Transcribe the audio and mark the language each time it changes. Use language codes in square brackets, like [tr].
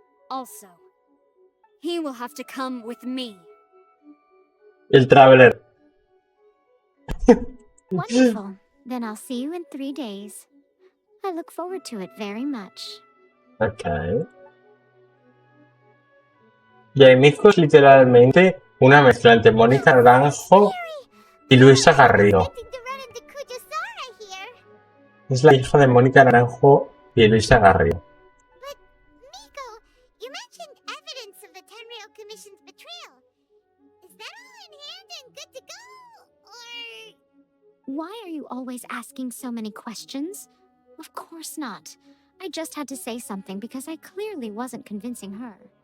[en] Also, he will have to come with me. [es] El Traveler. [en] Wonderful. Then I'll see you in 3 days. I look forward to it very much. Ok. [es] Yaimico es literalmente una mezcla entre Mónica Naranjo y Luisa Garrido. [en] Expecting to run into Kujo-Sara here. [es] Es la hija de Mónica Naranjo y Luisa Garrido. [en] But, Miko, you mentioned evidence of the Tenryou Commission's betrayal. Is that all in hand and good to go? Or... Why are you always asking so many questions? Of course not. I just had to say something because I clearly wasn't convincing her.